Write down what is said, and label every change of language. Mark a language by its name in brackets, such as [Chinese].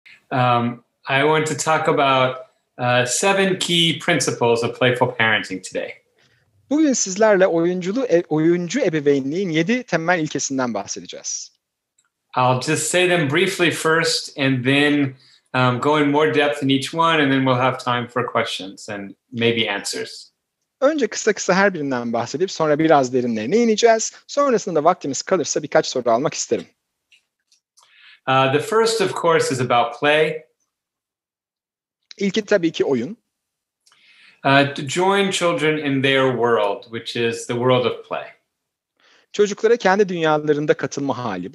[English] I want to talk about 7 key principles of playful parenting today. [Turkish] Bugün sizlerle oyuncu ebeveynliğin 7 temel ilkesinden bahsedeceğiz. [English] I'll just say them briefly first and then go in more depth in each one, and then we'll have time for questions and maybe answers. [Turkish] Önce kısa her birinden bahsedip sonra biraz derinlerine ineceğiz. Sonrasında da vaktimiz kalırsa birkaç soru almak isterim. [English] The first, of course, is about play. [Turkish] İlki tabii ki oyun. [English] To join children in their world, which is the world of play. [Turkish] Çocuklara kendi dünyalarında katılma hali.